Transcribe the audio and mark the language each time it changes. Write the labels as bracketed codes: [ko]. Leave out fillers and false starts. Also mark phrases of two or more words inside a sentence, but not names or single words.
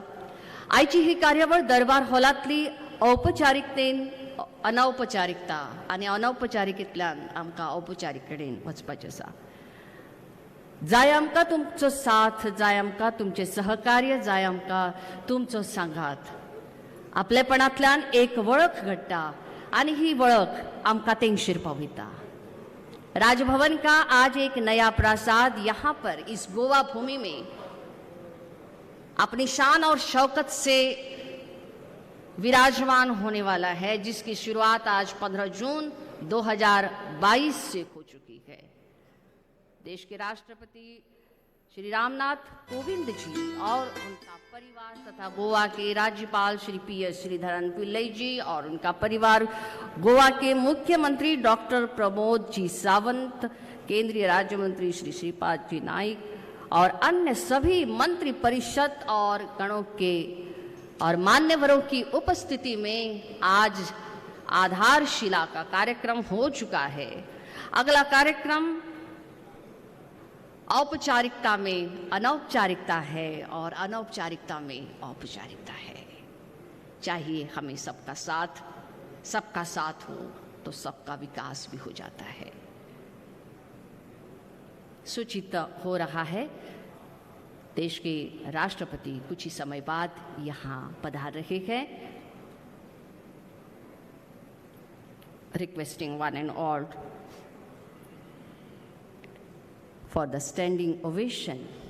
[kok] आयची ही कार्यावळ दरबार हॉलांतली औपचारिकतेन अनौपचारिकता आनी अनौपचारिकेंतल्यान आमकां औपचारीक कडेन वचपाचें आसा. जाय आमकां तुमचो साथ, जाय आमकां तुमचें सहकार्य, जाय आमकां तुमचो सांगात. आपलेपणांतल्यान एक वळख घडटा आनी ही वळख आमकां तेंगशेर पावयता. [hi] राजभवन का आज एक नया प्रासाद यहाँ पर इस गोवा भूमि में अपनी शान और शौकत से विराजमान होने वाला है, जिसकी शुरुआत आज 15 जून 2022 से हो चुकी है. देश के राष्ट्रपति श्री रामनाथ कोविंद जी और उनका परिवार तथा गोवा के राज्यपाल श्री PS श्रीधरन पिल्लई जी और उनका परिवार, गोवा के मुख्यमंत्री डॉक्टर प्रमोद जी सावंत, केंद्रीय राज्य मंत्री श्री श्रीपाद जी नाइक और अन्य सभी मंत्री परिषद और गणों के और मान्यवरों की उपस्थिति में आज आधारशिला का कार्यक्रम हो चुका है. अगला कार्यक्रम औपचारिकता में अनौपचारिकता है और अनौपचारिकता में औपचारिकता है. चाहिए हमें सबका साथ हो तो सबका विकास भी हो जाता है. सूचित हो रहा है देश के राष्ट्रपति कुछ ही समय बाद यहाँ पधार रहे हैं. [en] requesting one and all for the standing ovation.